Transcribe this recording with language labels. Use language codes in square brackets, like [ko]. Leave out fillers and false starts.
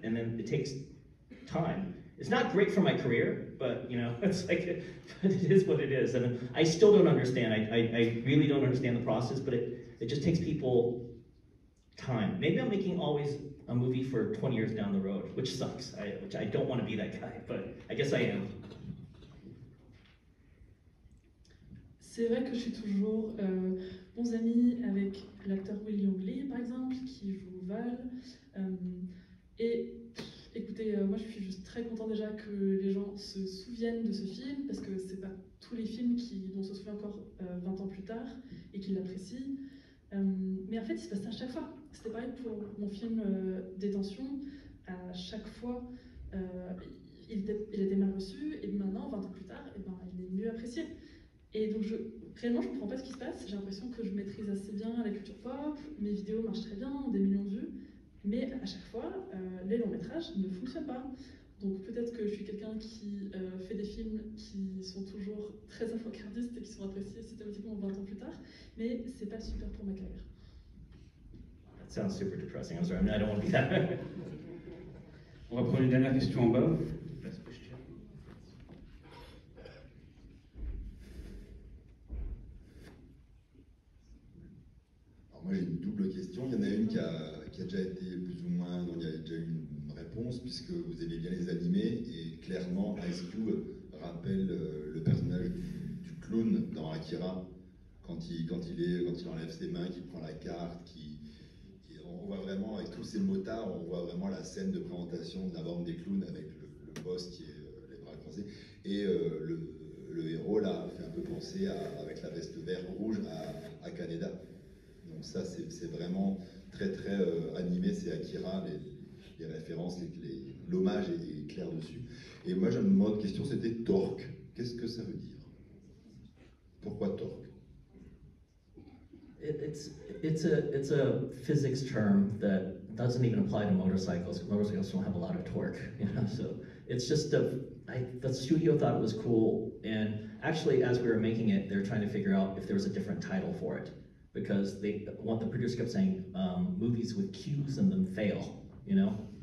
[en] And then it takes time. It's not great for my career, but you know, it's like, it is what it is. And I still don't understand. I really don't understand the process, but it just takes people time. Maybe I'm making always a movie for 20 years down the road, which sucks. Which I don't want to be that guy, but I guess I am. [fr] C'est vrai que je suis toujours bons amis avec l'acteur William Lee, par exemple, qui joue Val. Et écoutez, moi je suis juste très content déjà que les gens se souviennent de ce film, parce que c'est pas tous les films dont on se souvient encore 20 ans plus tard et qui l'apprécient. Mais en fait, il se passe ça à chaque fois. C'était pareil pour mon film Détention. À chaque fois, il était mal reçu, et maintenant, 20 ans plus tard, il est mieux apprécié. Et donc, réellement, je ne comprends pas ce qui se passe. J'ai l'impression que je maîtrise assez bien la culture pop, mes vidéos marchent très bien, ont des millions de vues, mais à chaque fois, les longs métrages ne fonctionnent pas. Donc peut-être que je suis quelqu'un qui fait des films qui sont toujours très avant-gardistes et qui sont appréciés systématiquement 20 ans plus tard, mais c'est pas super pour ma carrière. [en] That sounds super depressing. I'm sorry, I don't want to be that. [fr] On va prendre une dernière question en bas. Moi j'ai une double question. Il y en a une qui a déjà été plus ou moins, dont il y a déjà eu une réponse, puisque vous aimez bien les animés, et clairement Ice Cube rappelle le personnage du clown dans Akira, quand il enlève ses mains, qu'il prend la carte, on voit vraiment, avec tous ces motards, on voit vraiment la scène de présentation de la bande des clowns avec le boss qui est les bras croisés, et le héros là fait un peu penser avec la veste vert rouge à Kaneda. Donc ça, c'est vraiment très très animé, c'est Akira, les références, l'hommage est clair dessus. Et moi, j'avais une autre question, c'était torque. Qu'est-ce que ça veut dire? Pourquoi torque? [en] It's a physics term that doesn't even apply to motorcycles. Motorcycles don't have a lot of torque, you know. So it's just the studio thought it was cool, and actually, as we were making it, they were trying to figure out if there was a different title for it, because the producer kept saying movies with Qs in them fail, you know?